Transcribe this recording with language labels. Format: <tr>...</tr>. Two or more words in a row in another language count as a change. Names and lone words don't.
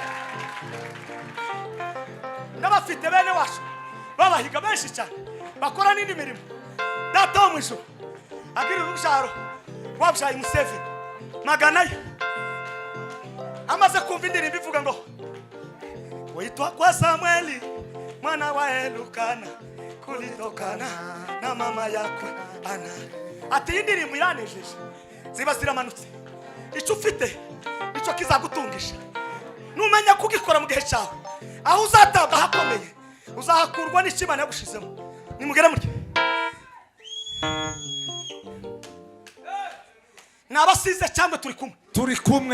<rw>n'abafite bene wacu babahiga benshi cyane bakora n'indi mirimo data wo mwisho agira urusharo wabyaye Museveni magana ye amaze kumva indirimbo ivuga ngo</rw> <sw>Uitwa kwa Samueli mwana wa Elukana kulitokana na mama yako Ana.</sw> <rw>Ati indirimbo iranejeje ziba ziramanutse. Icyo ufite icyo kizagutungisha. Numenya kugikora mu gihe cyawe. Aho uzatabwa hakomeye uzahakurwa n'ikimana yagushizemo. Nimugere muri Nabasize cyangwa turi kumwe</rw>